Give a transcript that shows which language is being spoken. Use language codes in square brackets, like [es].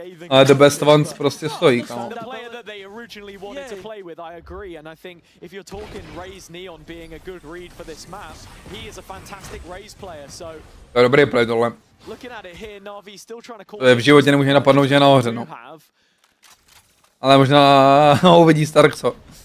[cs] Ale [en] the best ones [cs] prostě stojí, kámo. [en] originally wanted to play with, I agree, and I think if you're talking Raze Neon being a good read for this map, he is a fantastic Raze player, so... [cs] To je dobrý play tohle. [en] Looking at it here, Navi still trying to call... [cs] To je v životě nemůže napadnout, že je nahoře, no. Ale možná ho uvidí Stark, co?